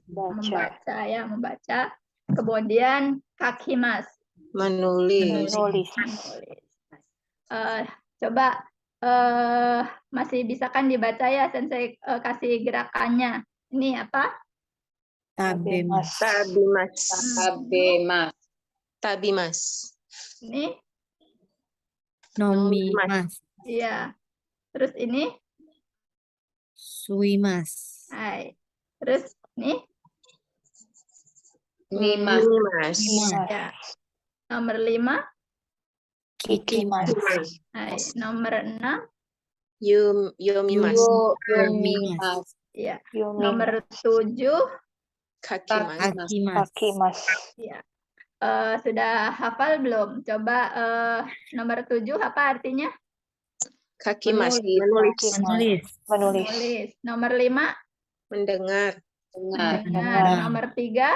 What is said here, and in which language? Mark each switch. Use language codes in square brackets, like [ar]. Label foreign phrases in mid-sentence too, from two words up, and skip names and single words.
[id] membaca. Kemudian kakimas Menulis. Coba masih bisa kan dibaca ya, Sensei kasih gerakannya. Ini apa? [ja] Tabemas. Tabimas. Hmm. Tabimas. [id] Ini, [ja] Nomimas. [id] iya. Terus ini, [ja] Suimas. [id] hai. Terus ini, [ja] Mimas. Mimas. [id] ya. Nomor 5, [ja] Kikimas. [id] hai. Nomor 6, [ja] Yomimas. Yomimas. [id] ya. [ja] Yumimas. [id] Nomor 7, [ja] Kakimas. Akimas. Kakimas. [id] ya. Sudah hafal belum? Coba nomor 7 apa artinya? [ja] Kakimas. [id] Menulis. Menulis. Menulis. Menulis. Nomor 5, Mendengar. mendengar. Nomor 3,